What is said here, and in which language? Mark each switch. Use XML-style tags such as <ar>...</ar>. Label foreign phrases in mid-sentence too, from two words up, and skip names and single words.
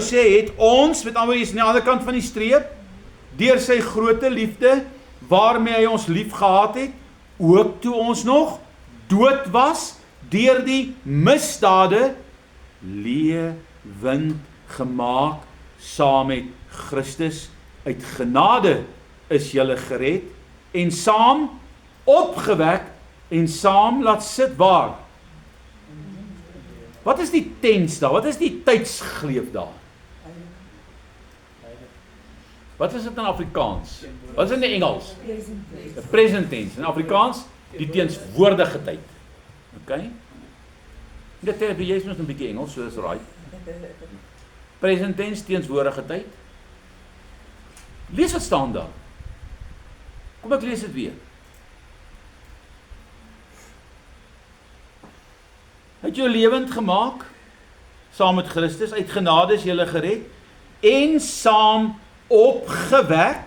<af>sê het ons, met ander woorde, is aan die ander kant van die streep, deur sy groote liefde, waarmee hy ons lief gehad het, ook toe ons nog dood was, deur die misdade, lewend gemaak, saam met Christus, uit genade is julle gered, en saam opgewek, en saam laat sit waar? Wat is die tens daar? Wat is die tydsgreep daar? Wat is dit in Afrikaans? Wat is in die Engels?</af> <en>The present tense.</en> <af>In Afrikaans, die teenswoordige tyd. Okay? Dit is jy is nog 'n bietjie Engels, so</af> <en>is right. Present tense,</en> <af>teenswoordige tyd. Lees wat staan daar. Kom ek lees dit weer. Het jou lewend gemaak, saam met Christus, uit genade is julle gered, en saam opgewek.</af>